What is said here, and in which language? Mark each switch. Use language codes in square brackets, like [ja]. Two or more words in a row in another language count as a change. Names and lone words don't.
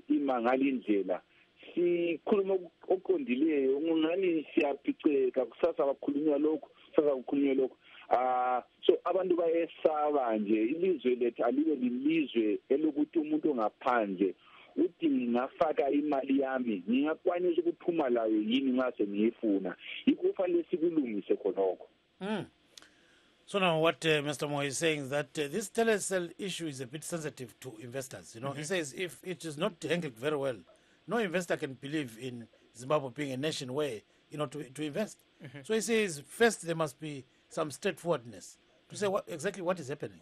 [nd] imangali indlela sikhuluma oqondileyo ngani siyaphiceka kusasa bakhulunywa lokho kusasa kukhulunywa lokho so abantu bayesaba nje ilizwe lethu alibe lilizwe elokuthi umuntu ongaphandle uthi ngingafaka imali yami ngingakwanisa ukuphuma layo yini nxa sengiyifuna ikufanele sikulungise khonokho. [en] So now what Mr. Moy is saying is that this telecell issue is a bit sensitive to investors. You know, he says if it is not handled very well, no investor can believe in Zimbabwe being a nation where, to invest. So he says first there must be some straightforwardness to say exactly what is happening.